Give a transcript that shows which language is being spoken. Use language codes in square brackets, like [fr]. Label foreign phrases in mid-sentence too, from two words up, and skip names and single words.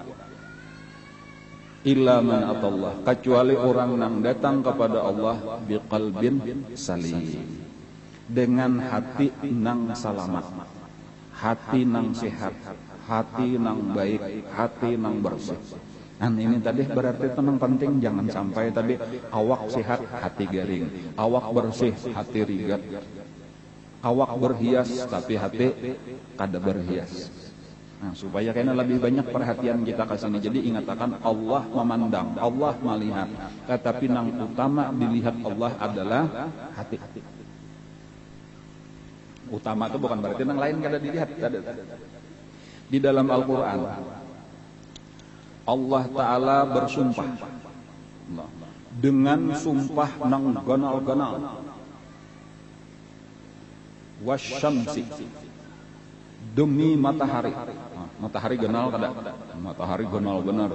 [ar] إلا من أتى الله, [bjn] kecuali orang yang datang kepada Allah [ar] بقلب سليم, [bjn] dengan hati nang salamat, hati nang sehat, hati nang baik, hati nang bersih. Dan ini tadi berarti tenang penting, jangan sampai tadi awak sehat hati garing, awak bersih hati rigat, awak berhias tapi hati kada berhias. [id] Nah, supaya kayaknya lebih banyak perhatian kita ke sini. Jadi ingatkan Allah memandang, Allah melihat, tetapi yang utama dilihat Allah adalah hati. [bjn] Utama itu bukan berarti yang lain kada dilihat. Di dalam Al-Quran Allah Ta'ala bersumpah dengan sumpah nang ganal-ganal, wasyamsi, demi matahari. Matahari ganal kada? Matahari ganal benar.